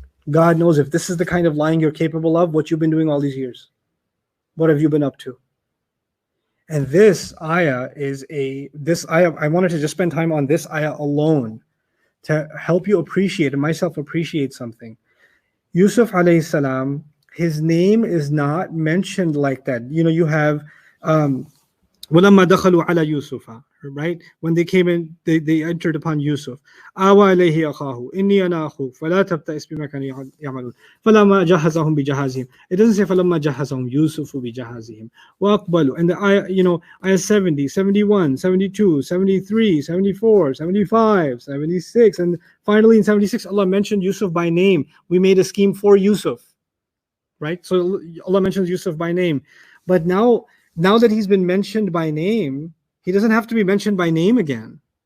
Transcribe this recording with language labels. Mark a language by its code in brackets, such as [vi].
[en] God knows if this is the kind of lying you're capable of, what you've been doing all these years. What have you been up to? And this ayah, I wanted to just spend time on this ayah alone to help you appreciate and myself appreciate something. Yusuf alayhi salam, his name is not mentioned like that. You have [ar] وَلَمَّا دَخَلُوا عَلَى يُوسُفَ, [en] right? When they came in, they entered upon Yusuf. [ar] آوَى إِلَيْهِ أَخَاهُ إِنِّي أَنَا أَخُوكَ فَلَا تَبْتَئِسْ بِمَا كَانُوا يَعْمَلُونَ فَلَمَّا جَهَّزَهُم بِجَهَازِهِمْ. [en] It doesn't say [ar] فَلَمَّا جَهَّزَهُم يُوسُفُ بِجَهَازِهِمْ وَأَقْبَلُوا. [en] And the ayah 70, 71, 72, 73, 74, 75, 76, and finally in 76, Allah mentioned Yusuf by name. We made a scheme for Yusuf, right? So Allah mentions Yusuf by name. But now that he's been mentioned by name, he doesn't have to be mentioned by name again.